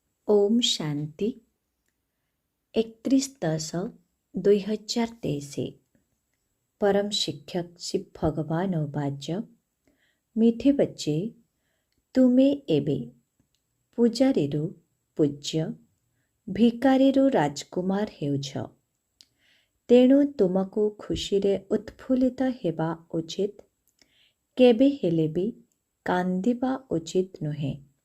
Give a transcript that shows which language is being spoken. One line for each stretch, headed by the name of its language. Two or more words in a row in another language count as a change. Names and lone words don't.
Hindi: ओम शांति 31/10/2023। परम शिक्षक शिव भगवान वाच्य। मीठे बच्चे,
Odia: ତୁମେ ଏବେ ପୂଜାରୀରୁ ପୂଜ୍ୟ, ଭିକାରୀରୁ ରାଜକୁମାର ହେଉଛ। ତେଣୁ ତୁମକୁ ଖୁସିରେ ଉତ୍ଫୁଲ୍ଲିତ ହେବା ଉଚିତ, କେବେ ହେଲେ ବି କାନ୍ଦିବା ଉଚିତ ନୁହେଁ।